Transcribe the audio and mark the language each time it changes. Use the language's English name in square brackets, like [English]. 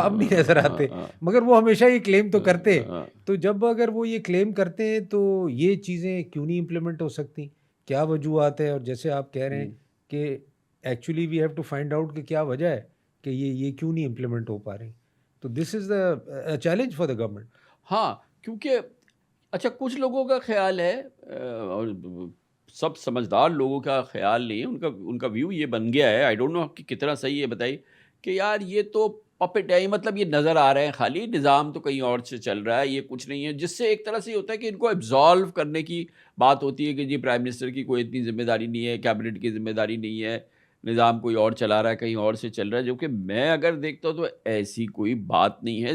[Urdu] اب نہیں نظر آتے، مگر وہ ہمیشہ یہ کلیم تو کرتے. تو جب اگر وہ یہ کلیم کرتے ہیں تو یہ چیزیں کیوں نہیں امپلیمنٹ ہو سکتی؟ کیا وجوہات ہے؟ اور جیسے آپ کہہ رہے ہیں کہ [English] actually we have to find out [Urdu] کہ کیا وجہ ہے کہ یہ کیوں نہیں امپلیمنٹ ہو پا رہی. [English] تو this is the challenge for the government. [Urdu] ہاں کیونکہ اچھا کچھ لوگوں کا خیال ہے، اور سب سمجھدار لوگوں کا خیال نہیں ہے، ان کا ویو یہ بن گیا ہے، [English] I don't know [Urdu] کہ کتنا صحیح ہے، بتائیے، کہ یار یہ تو پپٹ ہے، مطلب یہ نظر آ رہے ہیں خالی، نظام تو کہیں اور سے چل رہا ہے، یہ کچھ نہیں ہے، جس سے ایک طرح سے یہ ہوتا ہے کہ ان کو ایبزالو کرنے کی بات ہوتی ہے کہ جی پرائم منسٹر کی کوئی اتنی ذمہ داری نہیں ہے، کیبنٹ کی ذمہ داری نہیں ہے، نظام کوئی اور چلا رہا ہے، کہیں اور سے چل رہا ہے، جو کہ میں اگر دیکھتا ہوں تو ایسی کوئی بات نہیں ہے.